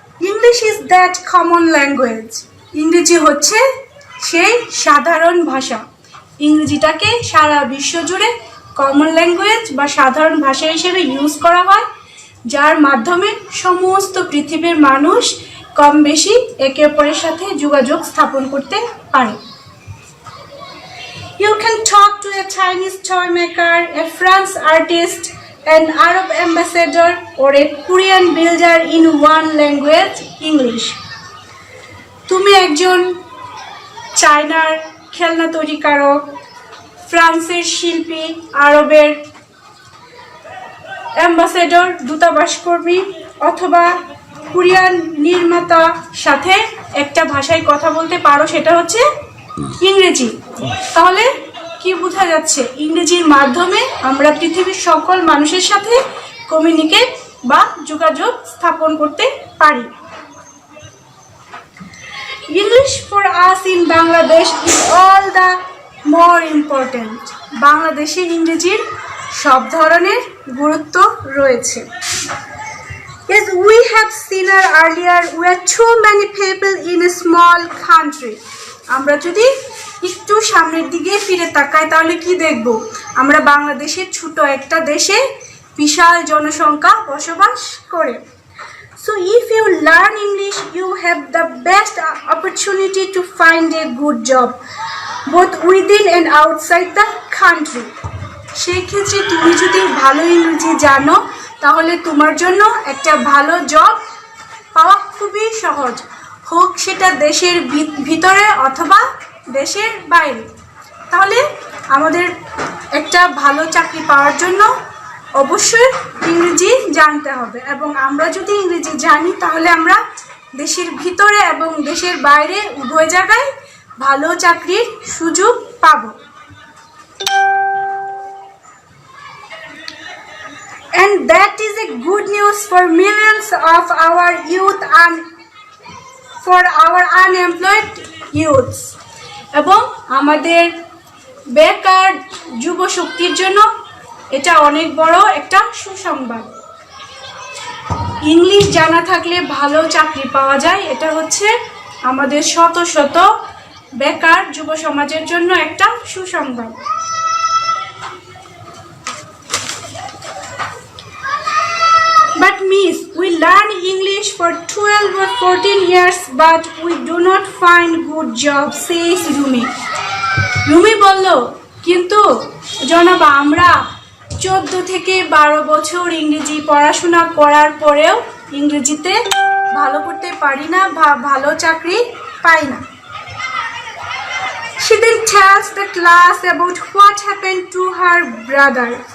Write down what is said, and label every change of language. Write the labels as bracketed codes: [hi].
[en] English is that common language. [bn] ইংরেজি হচ্ছে সেই সাধারণ ভাষা। ইংরেজিটাকে সারা বিশ্ব জুড়ে কমন ল্যাঙ্গুয়েজ বা সাধারণ ভাষা হিসেবে ইউজ করা হয়, যার মাধ্যমে সমস্ত পৃথিবীর মানুষ কম বেশি একে অপরের সাথে যোগাযোগ স্থাপন করতে পারে। [en] You can talk to a Chinese toy maker, a French artist, an Arab ambassador or a Korean builder in one language, English. [bn] তুমি একজন চায়নার খেলনা তৈরিকারক, ফ্রান্সের শিল্পী, আরবের অ্যাম্বাসেডর দূতাবাস কর্মী অথবা কোরিয়ান নির্মাতা সাথে একটা ভাষায় কথা বলতে পারো, সেটা হচ্ছে ইংরেজি। তাহলে কি বোঝা যাচ্ছে? ইংরেজির মাধ্যমে আমরা পৃথিবীর সকল মানুষের সাথে কমিউনিকেট বা যোগাযোগ স্থাপন করতে পারি। [en] English for us in Bangladesh is all the more important. [bn] বাংলাদেশে ইংরেজির সব ধরনের গুরুত্ব রয়েছে। [en] As we have seen earlier, we are too many people in a small country. [bn] আমরা যদি একটু সামনের দিকে ফিরে তাকাই তাহলে কি দেখব? আমরা বাংলাদেশের ছোট একটা দেশে বিশাল জনসংখ্যা বসবাস করে। [en] So if you learn English, you have the best opportunity to find a good job, both within and outside the country. [bn] সেই ক্ষেত্রে তুমি যদি ভালো ইংরেজি জানো তাহলে তোমার জন্য একটা ভালো জব পাওয়া খুবই সহজ, হোক সেটা দেশের ভিতরে অথবা দেশের বাইরে। তাহলে আমাদের একটা ভালো চাকরি পাওয়ার জন্য অবশ্যই ইংরেজি জানতে হবে, এবং আমরা যদি ইংরেজি জানি তাহলে আমরা দেশের ভিতরে এবং দেশের বাইরে উভয় জায়গায় ভালো চাকরির সুযোগ পাব। [en] And that is a good news for millions of our youth and for our unemployed youths. [bn] এবং আমাদের বেকার যুব শক্তির জন্য এটা অনেক বড় একটা সুসংবাদ। ইংলিশ জানা থাকলে ভালো চাকরি পাওয়া যায়, এটা হচ্ছে আমাদের শত শত বেকার যুব সমাজের জন্য একটা সুসংবাদ। [en] But miss, we learn English for 12 or 14 years, but we do not find good job, says Rumi. [bn] Rumi বলল, কিন্তু জনাবা আমরা 14 থেকে 12 বছর ইংরেজি পড়াশোনা করার পরেও ইংরেজিতে ভালো করতে পারি না বা ভালো চাকরি পাই না। [en] She then tells the class about what happened to her brother.